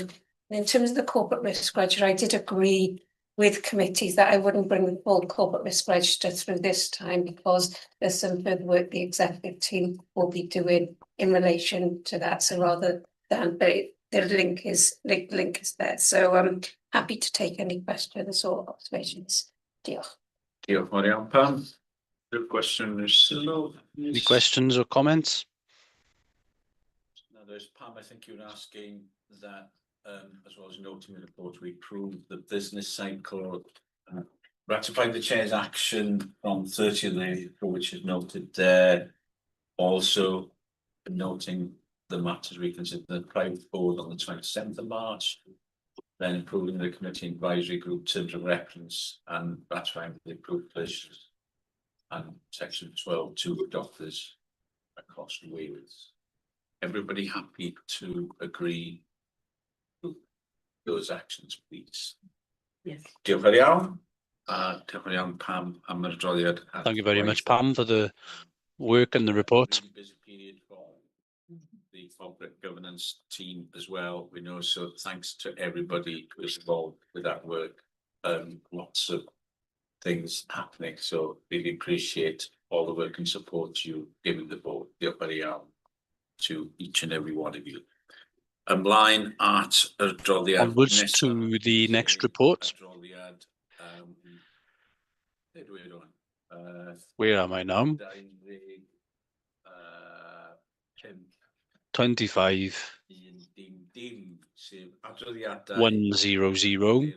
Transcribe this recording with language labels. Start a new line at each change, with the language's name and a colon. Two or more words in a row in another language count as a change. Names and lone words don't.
English: And in terms of the corporate risk register, I did agree with committees that I wouldn't bring the full corporate risk register through this time because there's some further work the executive team will be doing in relation to that. So rather than, but the link is there. So I'm happy to take any questions or observations.
Welsh: Diolch. Diolch yn fawr iawn. Pam? Rhyw gwestiwn neu sylw?
English: Any questions or comments? No, there's Pam, I think you were asking that as well as noting in the report, we approved the business cycle, ratified the chair's action from 30th of April, which is noted there. Also noting the matters we considered the private board on the 27th of March, then approving the committee advisory group terms of reference and ratifying the approved positions and section 12(2) doctors across Wales. Everybody happy to agree those actions, please? Yes.
Welsh: Diolch yn iawn. Diolch yn iawn Pam am yr adroddiad.
English: Thank you very much, Pam, for the work and the report. Really busy period for the corporate governance team as well. We know, so thanks to everybody who is involved with that work. Lots of things happening, so really appreciate all the work and support you giving the board.
Welsh: Diolch yn iawn
English: to each and every one of you.
Welsh: Ymlaen at yr adroddiad.
English: Onwards to the next report. Where am I now? 25 100.